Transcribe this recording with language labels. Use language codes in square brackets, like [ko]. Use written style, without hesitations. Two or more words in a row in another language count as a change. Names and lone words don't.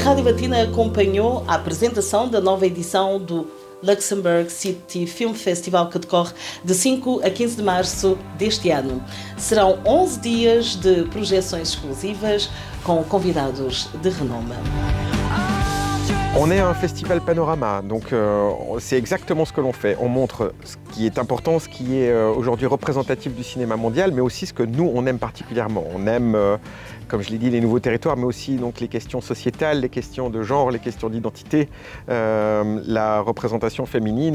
[pt] Platina acompanhou a apresentação da nova edição do Luxembourg City Film Festival, que decorre de 5 a 15 de março deste ano. Serão 11 dias de projeções exclusivas com convidados de renome. [fr] On est un festival panorama, donc c'est exactement ce que l'on fait. On montre ce qui est important, ce qui est aujourd'hui représentatif du cinéma mondial, mais aussi ce que nous, on aime particulièrement. On aime, comme je l'ai dit, les nouveaux territoires, mais aussi donc, les questions sociétales, les questions de genre, les questions d'identité, la représentation féminine.